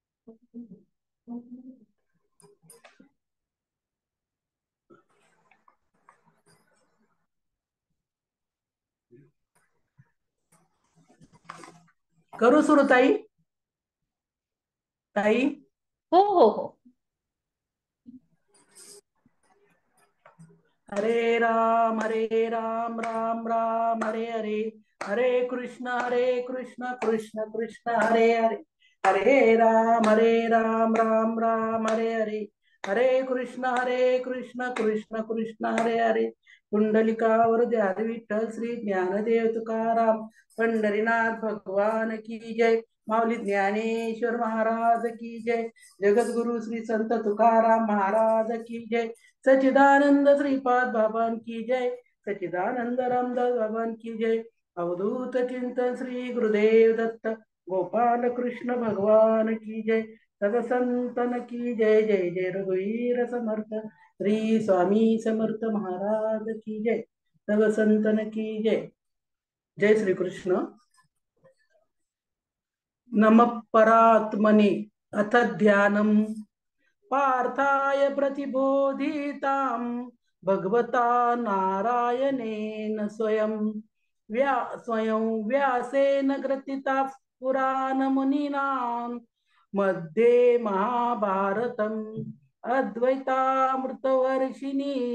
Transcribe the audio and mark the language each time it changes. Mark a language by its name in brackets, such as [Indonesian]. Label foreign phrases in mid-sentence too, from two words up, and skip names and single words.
[Marathi] करू सुरू ताई? ताई, हो हो हो. [Sanskrit] हरे राम राम राम हरे हरे, हरे कृष्ण कृष्ण कृष्ण हरे हरे, हरे राम राम राम हरे हरे, हरे कृष्ण कृष्ण कृष्ण हरे हरे. [Marathi] कुंडलिकावर ध्यान विठ्ठल श्री ज्ञानदेव तुकाराम पंढरीनाथ भगवान की जय. माऊली ज्ञानेश्वर महाराज की जय. जगद्गुरु श्री संत तुकाराम महाराज की जय. सच्चिदानंद श्रीपाद बाबान की जय. सच्चिदानंद रामदास बाबान की जय. अवधूत चिंतन श्री गुरुदेव दत्त गोपाल कृष्ण भगवान की जय. सग संतन की जय. जय जय रघुवीर समर्थ श्री स्वामी समर्थ महाराज की जय. सग संतन की जय. जय श्री कृष्ण. [Sanskrit] नम परात्मने अथ ध्यानम पार्थाय प्रतिबोधितां भगवता नारायणेन स्वयं व्यासेन ग्रथिता पुराणमुनिना मध्ये महाभारतम् अद्वैतामृतवर्षिणी